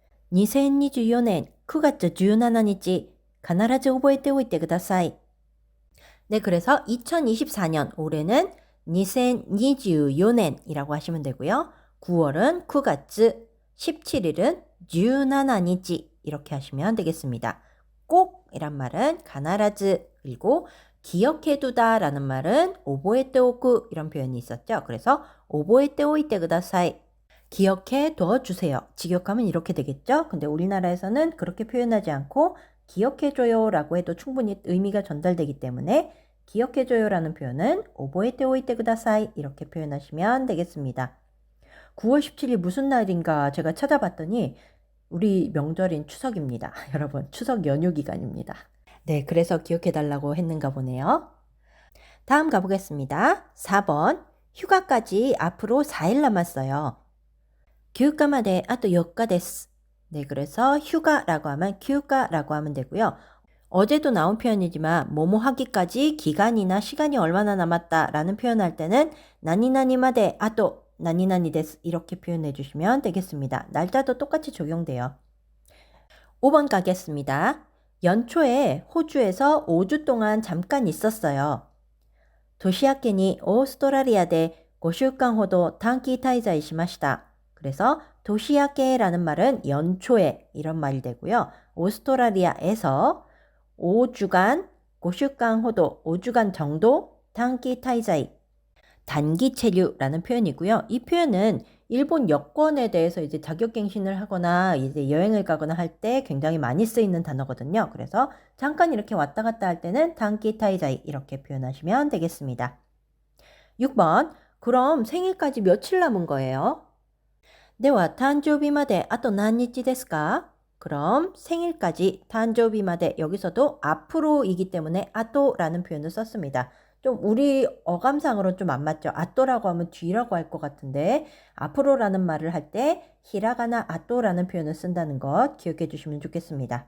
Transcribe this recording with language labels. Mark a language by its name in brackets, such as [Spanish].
[Korean] 2024년 9월 17일 [Japanese] 必ず覚えておいてください. [Korean] 네, 그래서 2024년 올해는 2024년이라고 하시면 되고요. 9월은 9월, 17일은 17일 이렇게 하시면 되겠습니다. 꼭 이란 말은 必ず, 그리고 기억해두다 라는 말은 覚えておく 이런 표현이 있었죠. [Japanese] 그래서 覚えておいてください. [Korean] 기억해 둬주세요. 직역하면 이렇게 되겠죠. 근데 우리나라에서는 그렇게 표현하지 않고 기억해줘요 라고 해도 충분히 의미가 전달되기 때문에 기억해줘요 라는 표현은 [Japanese] 覚えておいてください [Korean] 이렇게 표현하시면 되겠습니다. 9월 17일 무슨 날인가 제가 찾아봤더니 우리 명절인 추석입니다. 여러분, 추석 연휴 기간입니다. 네, 그래서 기억해달라고 했는가 보네요. 다음 가보겠습니다. 4번, 휴가까지 앞으로 4일 남았어요. [Japanese] 休暇まで あと4日です. [Korean] 네, 그래서 휴가라고 하면 휴가라고 하면 되고요. 어제도 나온 표현이지만 뭐뭐 하기까지 기간이나 시간이 얼마나 남았다라는 표현할 때는 [Japanese] 나니나니마데 아또 나니나니 데스 [Korean] 이렇게 표현해 주시면 되겠습니다. 날짜도 똑같이 적용돼요. 5번 가겠습니다. 연초에 호주에서 5주 동안 잠깐 있었어요. [Japanese] 도시야케니 오스트라리아에 5週間ほど短期滞在しました. [Korean] 그래서 도시야케라는 말은 연초에 이런 말이 되고요. 오스트라리아에서 5주간, 5週間 호도, 5주간 정도, 단기 타이자이, 단기 체류라는 표현이고요. 이 표현은 일본 여권에 대해서 이제 자격갱신을 하거나 이제 여행을 가거나 할 때 굉장히 많이 쓰이는 단어거든요. 그래서 잠깐 이렇게 왔다 갔다 할 때는 단기 타이자이 이렇게 표현하시면 되겠습니다. 6번, 그럼 생일까지 며칠 남은 거예요? [Japanese] では誕生日まであと何日ですか? [Korean] 그럼 생일까지 탄조비마데 여기서도 앞으로이기 때문에 아또라는 표현을 썼습니다. 좀 우리 어감상으로 좀 안 맞죠? 아또라고 하면 뒤라고 할 것 같은데 앞으로라는 말을 할 때 히라가나 아또라는 표현을 쓴다는 것 기억해 주시면 좋겠습니다.